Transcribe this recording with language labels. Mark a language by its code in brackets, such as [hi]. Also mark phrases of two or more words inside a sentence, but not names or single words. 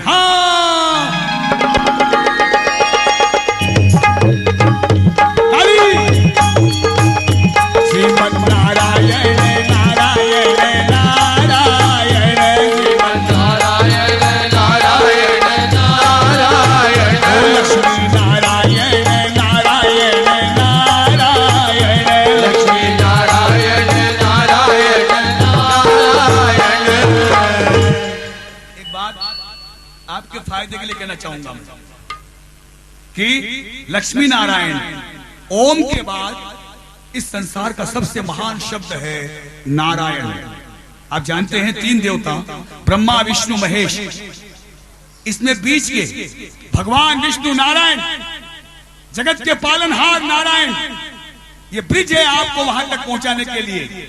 [hi] हाँ श्रीमन नारायण नारायण नारायण, नारायण नारायण नारायण, लक्ष्मी नारायण नारायण नारायण, लक्ष्मी नारायण नारायण नारायण। एक बात आपके फायदे के लिए कहना चाहूंगा कि लक्ष्मी नारायण ओम के बाद इस संसार का सबसे महान शब्द है नारायण। आप जानते हैं तीन देवता ब्रह्मा विष्णु महेश, इसमें बीच के भगवान विष्णु नारायण, जगत के पालनहार नारायण, ये ब्रिज है आपको वहां तक पहुंचाने के लिए।